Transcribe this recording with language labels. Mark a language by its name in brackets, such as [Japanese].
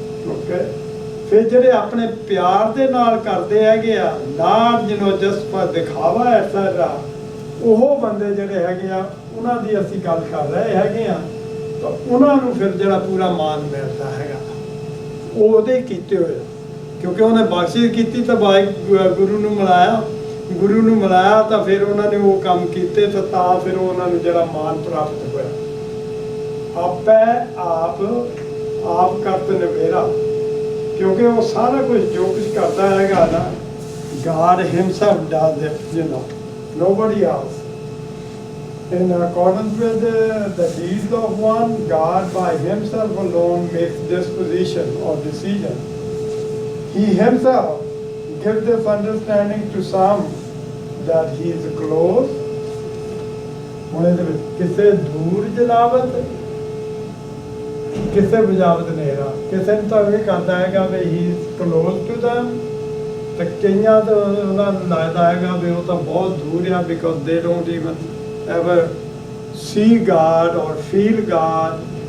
[Punjabi] Okay, ਫਿਰ ਜਿਹੜੇ ਆਪਣੇ ਪਿਆਰ ਦੇ ਨਾਲ ਕਰਦੇ ਹੈਗੇ ਆ, [English] not just for [Punjabi] ਦਿਖਾਵਾ ਐਟਸੈਟਰਾ, ਉਹ ਬੰਦੇ ਜਿਹੜੇ ਹੈਗੇ ਆ ਉਹਨਾਂ ਦੀ ਅਸੀਂ ਗੱਲ ਕਰ ਰਹੇ ਹੈਗੇ ਆ, ਤਾਂ ਉਹਨਾਂ ਨੂੰ ਫਿਰ ਜਿਹੜਾ ਪੂਰਾ ਮਾਨ ਮਿਲਦਾ ਹੈਗਾ ਉਹ ਉਹਦੇ ਕੀਤੇ ਹੋਏ, ਕਿਉਂਕਿ ਉਹਨੇ ਬਖਸ਼ਿਸ਼ ਕੀਤੀ ਤਾਂ ਗੁਰੂ ਨੂੰ ਮਿਲਾਇਆ ਤਾਂ ਫਿਰ ਉਹਨਾਂ ਨੇ ਉਹ ਕੰਮ ਕੀਤੇ, ਤਾਂ ਫਿਰ ਉਹਨਾਂ ਨੂੰ ਜਿਹੜਾ ਮਾਨ ਪ੍ਰਾਪਤ ਹੋਇਆ। ਆਪੇ ਆਪ ਕਰਤ ਨਵੇਰਾ, ਕਿਉਂਕਿ ਉਹ ਸਾਰਾ ਕੁਝ ਜੋ ਕੁਝ ਕਰਦਾ ਹੈਗਾ ਨਾ, [English] God himself does it, nobody else. In accordance with the deeds of one, God by himself alone makes disposition or decision. He himself gives this understanding to some that he is close. [Punjabi] ਹੁਣ ਇਹਦੇ ਵਿੱਚ ਕਿਸੇ ਦੂਰ ਜਲਾਵਤ, ਕਿਸੇ ਬਜਾਵਤ ਨੇਰਾ, ਕਿਸੇ ਨੂੰ ਤਾਂ ਇਹ ਕਰਦਾ ਹੈਗਾ ਵੀ [English] ਹੀ is close to them, [Punjabi] ਤੇ ਕਈਆਂ ਤੋਂ ਉਹਨਾਂ ਨੂੰ ਲੱਗਦਾ ਹੈਗਾ ਵੀ ਉਹ ਤਾਂ ਬਹੁਤ ਦੂਰ ਆ, [English] because they don't even ever see God or feel God